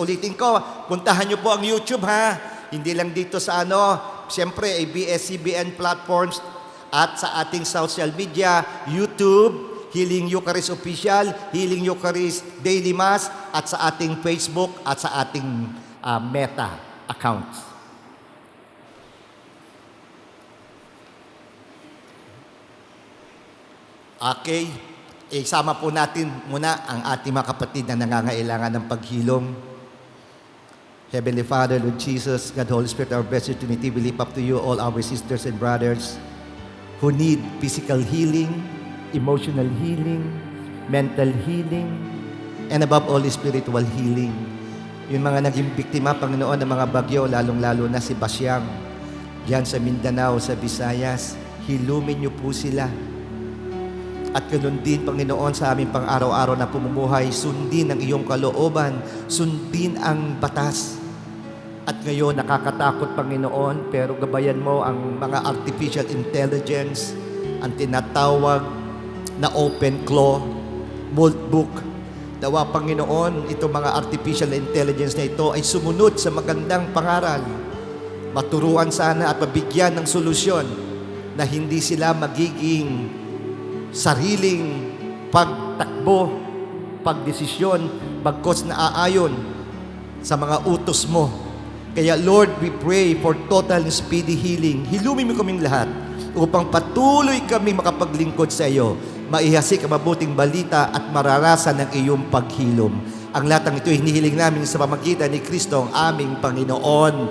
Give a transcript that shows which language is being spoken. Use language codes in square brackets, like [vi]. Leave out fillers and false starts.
[tl] Ulitin ko, puntahan nyo po ang YouTube, ha? Hindi lang dito sa siyempre ABS-CBN platforms, at sa ating social media, YouTube, Healing Eucharist Official, Healing Eucharist Daily Mass, at sa ating Facebook at sa ating Meta accounts. Okay, isama po natin muna ang ating mga kapatid na nangangailangan ng paghilom. [en] Heavenly Father, Lord Jesus, God, Holy Spirit, our blessed Trinity, we lift up to you all our sisters and brothers who need physical healing, emotional healing, mental healing, and above all, spiritual healing. [tl] Yung mga naging biktima, Panginoon, ng mga bagyo, lalong-lalo na si Basyang, diyan sa Mindanao, sa Visayas, hilumin niyo po sila. At ganoon din, Panginoon, sa aming pang-araw-araw na pumumuhay, sundin ang iyong kalooban, sundin ang batas. At ngayon, nakakatakot, Panginoon, pero gabayan mo ang mga artificial intelligence, ang tinatawag na open claw, mold book. Dawa, Panginoon, itong mga artificial intelligence na ito ay sumunod sa magandang pangaral. Maturuan sana at mabigyan ng solusyon na hindi sila magiging sariling pagtakbo, pagdesisyon, bagkos na aayon sa mga utos mo. Kaya [en] Lord, we pray for total and speedy healing. [tl] Hilumin mo kaming lahat upang patuloy kami makapaglingkod sa iyo, maihasik ang mabuting balita at mararasan ang iyong paghilom. Ang lahat ng ito hinihiling namin sa pamagitan ni Kristo, ang aming Panginoon.